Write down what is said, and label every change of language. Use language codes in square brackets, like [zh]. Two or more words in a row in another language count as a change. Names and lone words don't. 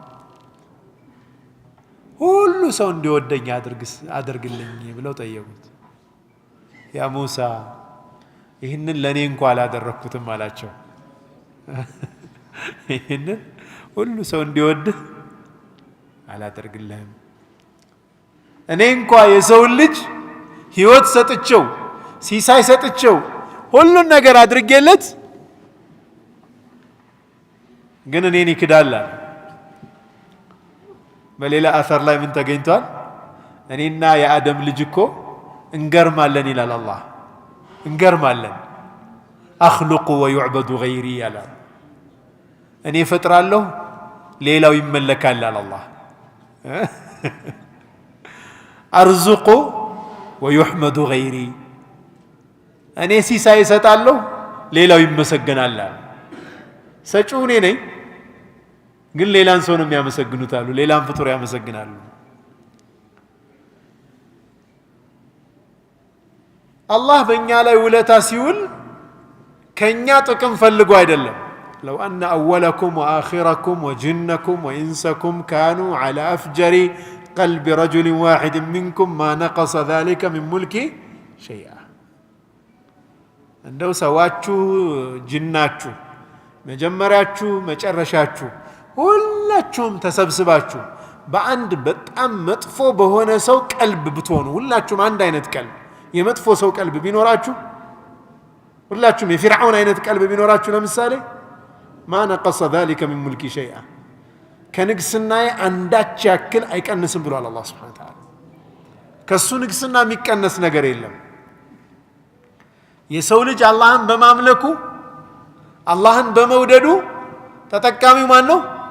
[am] ሁሉ ሰው እንዲወደኝ አድርግልኝ ብለው ጠየቁት ያ ሙሳ ይህንን ለኔ እንኳን አላደረኩትም አላቸው ይህንን ሁሉ ሰው እንዲወድህ አላደርግልህም እኔ እንኳን የሰው ልጅ ህይወት ሰጥቼው ሲሳይ ሰጥቼው ሁሉን ነገር አድርጌለት ግን እኔን ይክዳል በሌላ አثر ላይ ምን ተገኝቷል እኔና የአደም ልጅ እኮ እንገርማለን ይላል አላህ እንገርማለን [ar] أخلق ويعبد غيري [am] ያለ እኔ ፈጥራለሁ ሌላው ይመለካል አለ አላህ [ar] أرزق ويحمد غيري [am] እኔ ሲሳይ እሰጣለሁ ሌላው ይመሰገናል ሰጪው እኔ ነኝ ግን ሌላን ሰው ነው የሚያመሰግኑት አሉ ሌላን ፍጡር ያመሰግናሉ አላህ በእኛ ላይ ውለታ ሲውል ከኛ ጥቅም ፈልጎ አይደለም [ar] لو أن أولكم وآخركم وجنكم وإنسكم كانوا على أفجر قلب رجل واحد منكم ما نقص ذلك من ملكي شيئا [am] እንደው ሰዋችሁ ጅናችሁ መጀመሪያችሁ መጨረሻችሁ ሁላችሁም ተሰብስባችሁ በአንድ በጣም መጥፎ በሆነ ሰው ቀልብ ብትሆኑ ሁላችሁም አንድ አይነት ቀልብ የመጥፎ ሰው ቀልብ ቢኖራችሁ ሁላችሁም የፊርዓውን አይነት ቀልብ ቢኖራችሁ ለምሳሌ [ar] ما نقص ذلك من ملك شيئا [am] ከንግስናዬ አንዳች ያክል አይቀንስም ብሏል አላህ [ar] سبحانه وتعالى [am] ከሱ ንግስና የሚቀነስ ነገር የለም የሰው ልጅ አላህን በማምለኩ አላህን በመውደዱ ተጠቃሚው ማን ነው